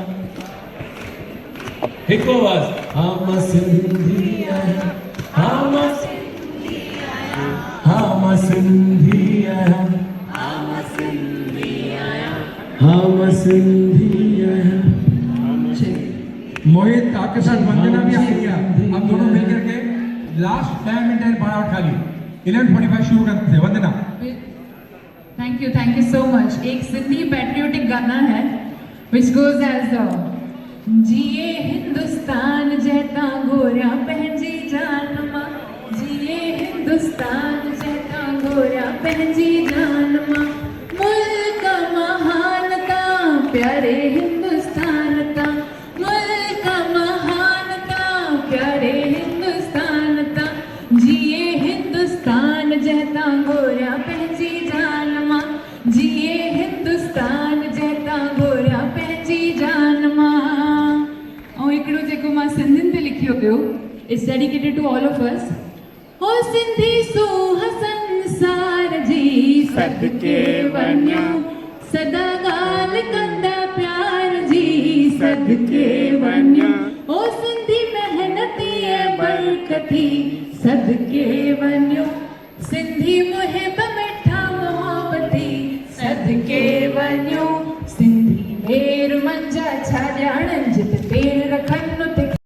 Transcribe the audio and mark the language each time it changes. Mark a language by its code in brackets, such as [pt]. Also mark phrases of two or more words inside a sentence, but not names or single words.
[sd] हिकु आवाज़, हम सिंधी आया, हम सिंधी आया, हम सिंधी आया, हम सिंधी आया, हम सिंधी आया। [hi] मोहित आपके साथ वंदना भी आ गया। अब दोनों मिलकर के [en] last 10 minute [hi] है फटाफट खाली 11:45 शुरू करते हैं। वंदना [en] thank you so much. [hi] एक सिंधी पैट्रियोटिक गाना है [en] which goes as [sd] जिए हिंदुस्तान जहता गोरिया पंहिंजी जान मां, जिए हिंदुस्तान जहता गोरिया पंहिंजी जान मां, मुल्क महान ता प्यारे हिंदुस्तान ता, मुल्क महान ता प्यारे हिंदुस्तान ता, जिए हिंदुस्तान जहता गोरिया पंहिंजी जान मां, जिए हिंदुस्तान जहता गोरिया पंहिंजी जान मां। ऐं हिकिड़ो जेको मां सिंधियुनि ते लिखियो पियो [en] it's dedicated to all of us. [sd] हो सिंधी सूह संसार जी सदके वञो, सदा ॻाल्हि कंदा प्यार जी सदके वञो, हो सिंधी महिनती ऐं बरकती सदके वञो, सिंधी मुहिब मिठा मोहब्बती सदके वञो, सिंधी वेर मंजा छा ॼाणनि जित पेर रखनि उते।